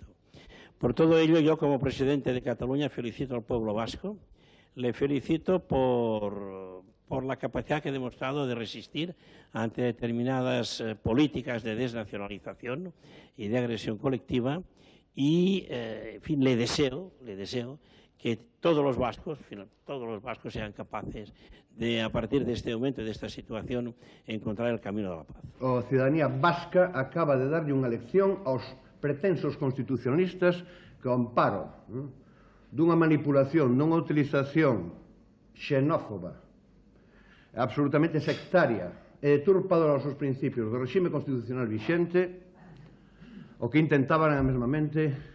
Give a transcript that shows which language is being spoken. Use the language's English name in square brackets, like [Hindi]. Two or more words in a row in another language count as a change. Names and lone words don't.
[Spanish] Por todo ello, yo como presidente de Cataluña felicito al pueblo vasco, le felicito por la capacidad que ha demostrado de resistir ante determinadas políticas de desnacionalización y de agresión colectiva, y en fin, le deseo que todos los vascos sean capaces de, a partir de este momento, de esta situación, encontrar el camino de la paz. [Galician] A ciudadanía vasca acaba de darlle unha lección aos pretensos constitucionalistas que, ao amparo dunha manipulación, dunha utilización xenófoba, absolutamente sectaria e deturpadora aos seus principios do regime constitucional vixente, o que intentaban era mesmamente